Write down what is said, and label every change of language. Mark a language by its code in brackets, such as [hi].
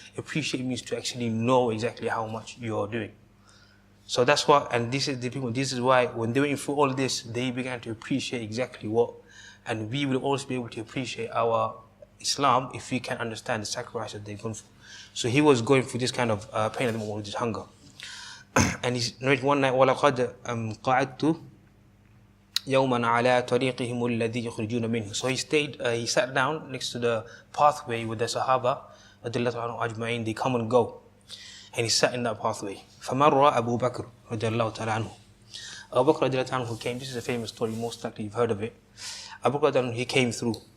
[en] Appreciate means to actually know exactly how much you are doing. So that's why, and this is why when they went through all this, they began to appreciate exactly what, and we will also be able to appreciate our Islam if we can understand the sacrifice that they've gone through. So he was going through this kind of pain at the moment with his hunger. [ar] And he narrated one night, وَلَقَدْ قَعَدْتُ يَوْمًا عَلَى طَرِيقِهِمُ الَّذِي يُخْرِجُونَ مِنْهُ. [en] So he sat down next to the pathway with the Sahaabah, أجمعين, they come and go. And he sat in that pathway. [ar] فَمَرَّ أَبُو بَكْرُ رضي الله تعالى عنه. [en] Abu Bakr [ar] رضي الله عنه [en] came, this is a famous story, most likely you've heard of it. Abu Bakr, he came through.